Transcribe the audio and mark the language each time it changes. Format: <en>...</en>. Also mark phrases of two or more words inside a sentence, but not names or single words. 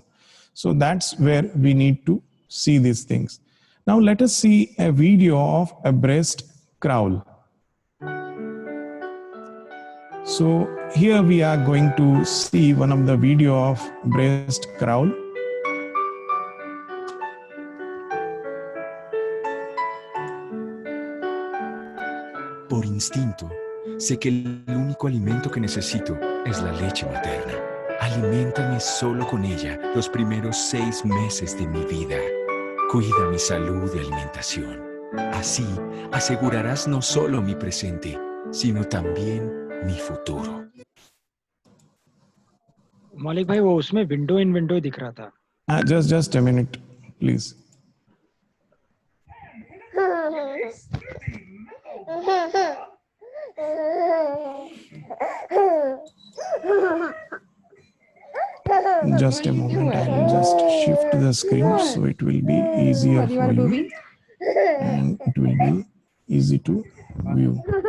<en>So that's where we need to see these things. Now let us see a video of a breast crawl. So here we are going to see one of the video of breast crawl.</en> <es>Por instinto, sé que el único alimento que necesito es la leche materna. Aliméntame solo con ella los primeros 6 meses de mi vida. Cuida mi salud y alimentación. Así asegurarás no solo mi presente, sino también mi futuro.</es> <hi>मौलिक भाई वो उसमें</hi> <en>window in window</en> <hi>दिख रहा था.</hi> <en>Just a minute, please. Just a moment, I will just shift the screen so it will be easier for you and it will be easy to view.</en>